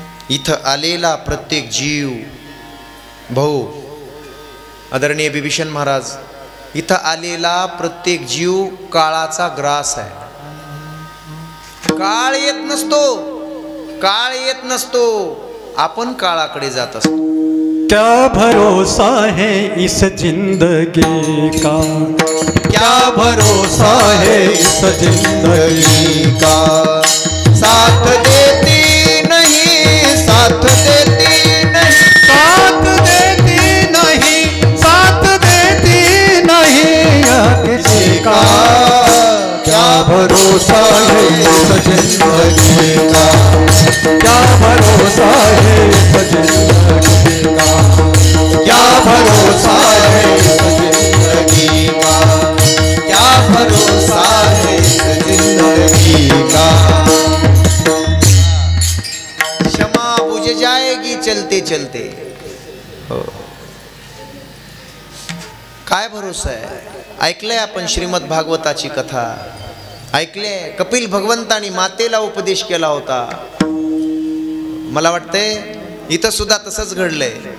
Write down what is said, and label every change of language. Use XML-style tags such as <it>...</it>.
<mr>इथं आलेला प्रत्येक जीव, भाऊ आदरणीय बिभीषण महाराज, इथं आलेला प्रत्येक जीव काळाचा ग्रास आहे. काळ येत नसतो, काळ येत नसतो, आपण काळाकडे जात असतो.</mr> <hi>क्या भरोसा है इस जिंदगी का, क्या भरोसा है इस जिंदगी का. साथ देती नहीं, साथ देती नहीं, साथ देती नहीं, साथ देती नहीं किसी का. क्या भरोसा है इस जिंदगी का, क्या भरोसा है इस जिंदगी का. क्या भरोसा है इस जिंदगी का, क्या भरोसा है इस जिंदगी का. क्षमा बुझ जाएगी चलते चलते. हो.</hi> <mr>काय भरोसा आहे. ऐकलंय आपण श्रीमद भागवताची कथा, ऐकले. कपिल भगवंतानी मातेला उपदेश केला होता. मला वाटतंय इथं सुद्धा तसंच घडलंय.</mr>